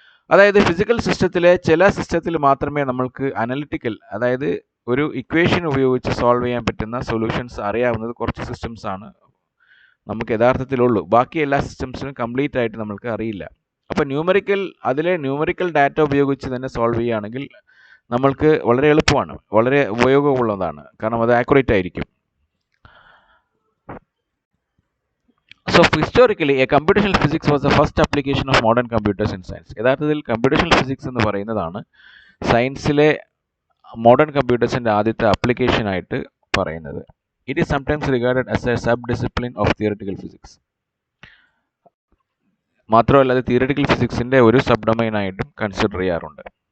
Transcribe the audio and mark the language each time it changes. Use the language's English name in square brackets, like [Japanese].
[Malayalam] അതായത് ഫിസിക്കൽ സിസ്റ്റത്തിലെ ചില സിസ്റ്റത്തിൽ മാത്രമേ നമ്മൾക്ക് അനലിറ്റിക്കൽ, അതായത് ഒരു ഇക്വേഷൻ ഉപയോഗിച്ച് സോൾവ് ചെയ്യാൻ പറ്റുന്ന സൊല്യൂഷൻസ് അറിയാവുന്നത് കുറച്ച് സിസ്റ്റംസ് ആണ് നമുക്ക് യഥാർത്ഥത്തിലുള്ളൂ. ബാക്കി എല്ലാ സിസ്റ്റംസിനും കംപ്ലീറ്റ് ആയിട്ട് നമ്മൾക്ക് അറിയില്ല. അപ്പോൾ അതിലെ ന്യൂമറിക്കൽ ഡാറ്റ ഉപയോഗിച്ച് തന്നെ സോൾവ് ചെയ്യുകയാണെങ്കിൽ നമ്മൾക്ക് വളരെ എളുപ്പമാണ്, വളരെ ഉപയോഗമുള്ളതാണ്, കാരണം അത് ആക്യുറേറ്റ് ആയിരിക്കും. [English] So historically, a computational physics was the first application of modern computers in science. [Malayalam] യഥാർത്ഥത്തിൽ കമ്പ്യൂട്ടേഷണൽ ഫിസിക്സ് എന്ന് പറയുന്നതാണ് സയൻസിലെ മോഡേൺ കമ്പ്യൂട്ടേഴ്സിൻ്റെ ആദ്യത്തെ ആപ്ലിക്കേഷൻ ആയിട്ട് പറയുന്നത്. [English] It is sometimes regarded as a sub discipline of theoretical physics. [Malayalam] മാത്രമല്ല അത് തിയററ്റിക്കൽ ഫിസിക്സിൻ്റെ ഒരു സബ് ഡൊമൈനായിട്ടും കൺസിഡർ ചെയ്യാറുണ്ട്.